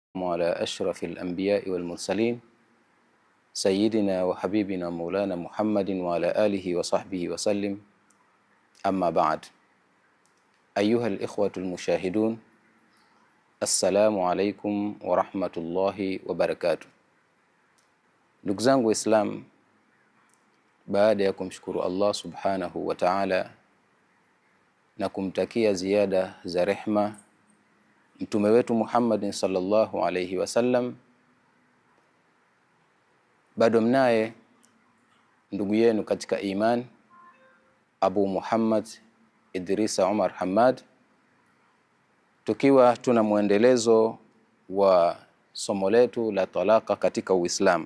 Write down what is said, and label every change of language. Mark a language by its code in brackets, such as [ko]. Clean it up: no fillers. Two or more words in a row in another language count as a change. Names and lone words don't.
[ar] على أشرف الأنبياء والمرسلين سيدنا وحبيبنا مولانا محمد وعلى آله وصحبه وسلم. أما بعد، أيها الإخوة المشاهدون، السلام عليكم ورحمة الله وبركاته. [sw] Ndugu zangu Waislamu, baada ya kumshukuru Allah [ar] سبحانه وتعالى [sw] na kumtakia ziada za rehma mtume wetu Muhammad [ar] صلى الله عليه وسلم, [sw] bado mnaye ndugu yenu katika iman Abu Muhammad Idrisa Omar Hamad, tukiwa tuna muendelezo wa somo letu la talaka katika Uislamu.